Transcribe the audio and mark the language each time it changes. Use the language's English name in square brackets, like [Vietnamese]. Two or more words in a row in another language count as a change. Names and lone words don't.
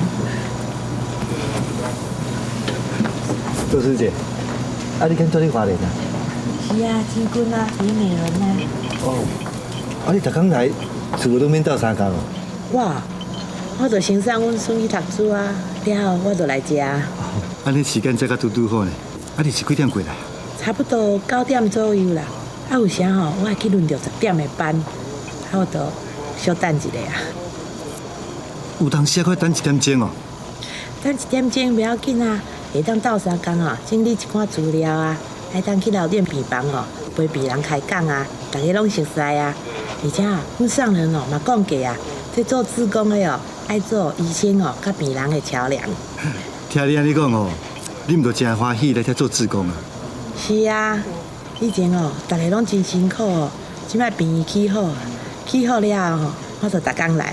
[Min Nan Chinese] 周师姐，啊你敢做咧花莲啊？是啊，志军啊，李美伦啊。哦，啊你逐工来，厝都免斗相共哦。我就先送阮孙去读书啊，了后我就来食。安尼时间才较拄好呢。啊你是几点过来？差不多9点左右啦。啊有时吼，我会去轮到10点的班，啊我就小等一下啊。有当时啊，快等1点钟哦。等1点钟不要紧啊，会当斗相共哦，整理一寡资料啊，还当去老店病房哦，陪病人开讲啊，大家拢熟悉啊。而且啊，阮上人哦嘛讲过啊，这做志工的哦，爱做医生哦，甲病人的桥梁。听你安尼讲哦，你毋着真欢喜来遮做志工啊？是啊，以前哦，大家拢真辛苦哦，即摆病院起好啊，起好了后吼，我就逐工来啊。